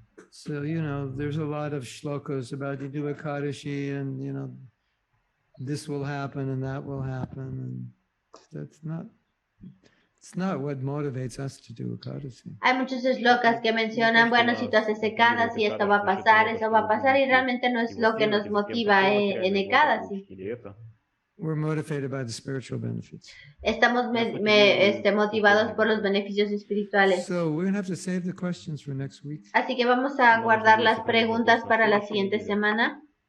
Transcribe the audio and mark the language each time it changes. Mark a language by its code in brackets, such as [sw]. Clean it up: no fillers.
[en] So, there's a lot of shlokas about you do Ekadashi and, this will happen and that will happen. And that's not It's not what motivates us to do Ekadasi. [es] Hay muchos shlokas que mencionan, bueno, si tú haces Ekadasi, esto va a pasar, eso va a pasar, y realmente no es lo que nos motiva en Ekadasi. [en] We're motivated by the spiritual benefits. [es] Estamos motivados por los beneficios espirituales. [en] So we're gonna have to save the questions for next week. [es] Así que vamos a guardar las preguntas para la siguiente semana.